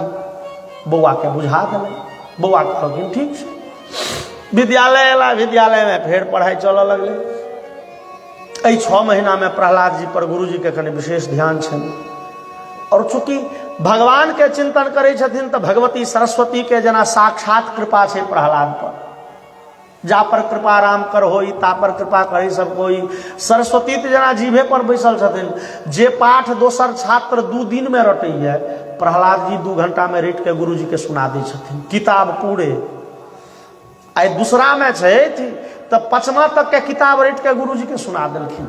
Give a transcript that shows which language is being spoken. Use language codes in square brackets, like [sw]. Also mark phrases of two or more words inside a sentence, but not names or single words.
[mai] बौआ के बुझा देलै। बौआ कहलखिन ठीक छै। विद्यालय अयला, विद्यालय में फेर पढ़ाई चलऽ लगलै। एहि 6 महीना में प्रहलाद जी पर गुरुजी के कनि विशेष ध्यान छनि, और चूंकि भगवान के चिंतन करै छथिन तऽ भगवती सरस्वती के जेना साक्षात कृपा छै प्रहलाद पर। [awa] जा पर कृपा राम कर होई, ता पर कृपा करी सब कोई। [mai] सरस्वती तो जेना जीभे पर बैसल छथिन। जे पाठ दोसर छात्र 2 दिन में रटैया, प्रहलाद जी 2 घंटा में रटि के गुरुजी के सुना दै छथिन किताब पूरे। आई दूसरा में छै तऽ 5वां तक के किताब रटि के गुरुजी के सुना देलखिन।